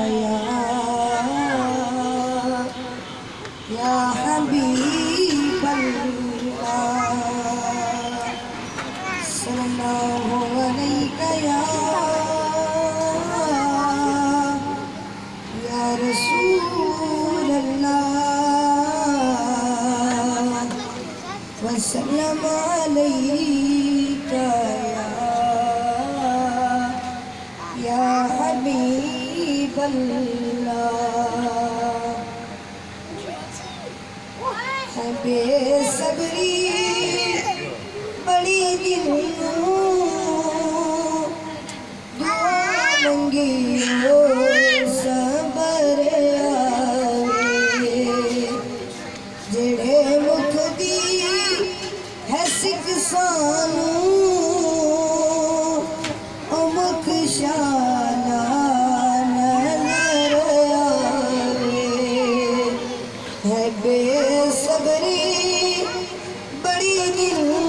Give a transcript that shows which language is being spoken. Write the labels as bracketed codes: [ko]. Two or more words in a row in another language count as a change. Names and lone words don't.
[ar] يا حبيب الله صلى الله عليك يا رسول الله وسلم عليك يا حبيب الله [pa] ہے بے صبری بڑی دل دعا منگی ہو صبر آوے جیہڑے مکھ دی ہے سک سانوں او مکھ شاناں نظر آوے ہے بے صبری بڑی دل